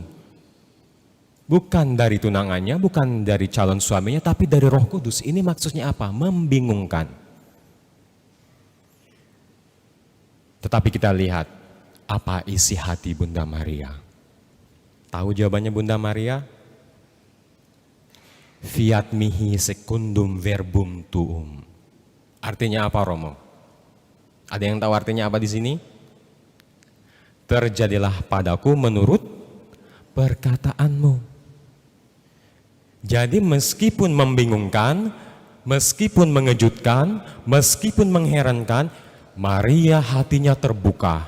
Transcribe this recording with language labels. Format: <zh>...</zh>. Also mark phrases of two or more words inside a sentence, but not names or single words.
<id>Bukan dari tunangannya, bukan dari calon suaminya, tapi dari Roh Kudus. Ini maksudnya apa? Membingungkan. Tetapi kita lihat apa isi hati Bunda Maria. Tahu jawabannya Bunda Maria?</id> <la>Fiat mihi secundum verbum tuum.</la> <id>Artinya apa, Romo? Ada yang tahu artinya apa di sini? Terjadilah padaku menurut perkataanmu. Jadi meskipun membingungkan, meskipun mengejutkan, meskipun mengherankan, Maria hatinya terbuka.</id>